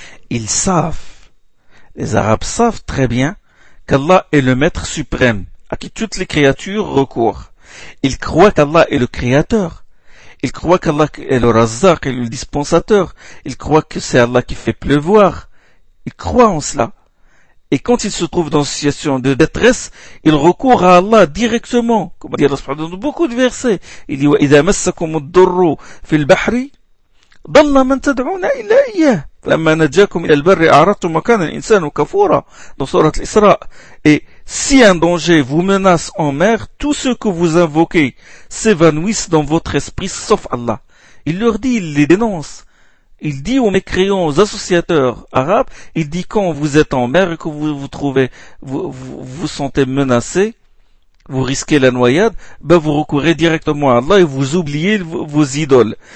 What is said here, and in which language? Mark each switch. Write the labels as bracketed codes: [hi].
[fr] Ils savent, les Arabes savent très bien qu'Allah est le maître suprême à qui toutes les créatures recourent. Ils croient qu'Allah est le créateur. Ils croient qu'Allah est le Razzaq, est le dispensateur. Ils croient que c'est Allah qui fait pleuvoir. Ils croient en cela. Et quand il se trouve dans une situation de détresse, il recourt à Allah directement. Comme dit Allah dans beaucoup de versets, il dit [ar] « وَإِذَا مَسَّكُمُ الدُّرُّ فِي الْبَحْرِ ضَلَّ مَنْ تَدْعُونَ إِلَيَّ فَلَمَّا نَجَّاكُمْ إِلَى الْبَرِّ أَعْرَضْتُمْ وَكَانَ الْإِنْسَانُ كَفُورًا » [fr] dans sourate l'Isra. Et si un danger vous menace en mer, tous ceux que vous invoquez s'évanouissent dans votre esprit sauf Allah. Il leur dit, il les dénonce. Il dit aux mécréants, aux associateurs arabes, il dit quand vous êtes en mer et que vous vous trouvez, vous sentez menacé, vous risquez la noyade, vous recourez directement à Allah et vous oubliez vos idoles.